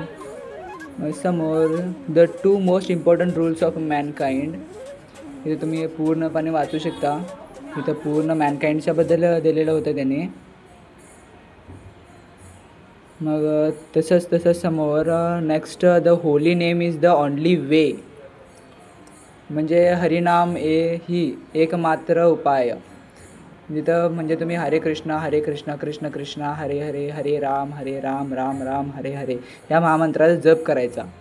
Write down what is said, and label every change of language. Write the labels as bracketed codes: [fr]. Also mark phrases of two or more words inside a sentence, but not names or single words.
[mr] समोर [en] the 2 most important rules of mankind, [mr] इथे तुम्ही पूर्णपणे वाचू शकता। इथं पूर्ण मॅनकाइंडच्या बद्दल दिलेलं होतं त्याने। मग तसंच समोर [en] next the holy name is the only way, [mr] म्हणजे हरिनाम ही एकमात्र उपाय। तिथं म्हणजे तुम्ही हरे कृष्ण कृष्ण कृष्ण हरे हरे हरे राम राम राम हरे हरे या महामंत्राचा जप करायचा.